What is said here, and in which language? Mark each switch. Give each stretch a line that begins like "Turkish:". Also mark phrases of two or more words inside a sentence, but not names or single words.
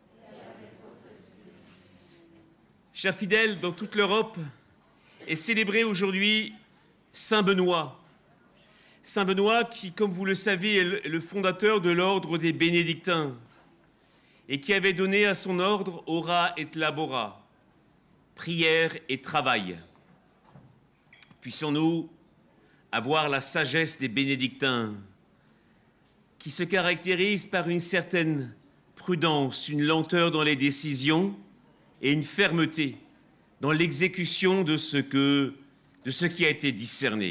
French: Chers fidèles, dans toute l'Europe est célébré aujourd'hui Saint Benoît. Saint Benoît qui, comme vous le savez, est le fondateur de l'ordre des bénédictins et qui avait donné à son ordre
Latin: ora et labora,
French: prière et travail. Puissions-nous avoir la sagesse des bénédictins qui se caractérise par une certaine prudence, une lenteur dans les décisions et une fermeté dans l'exécution de ce qui a été discerné.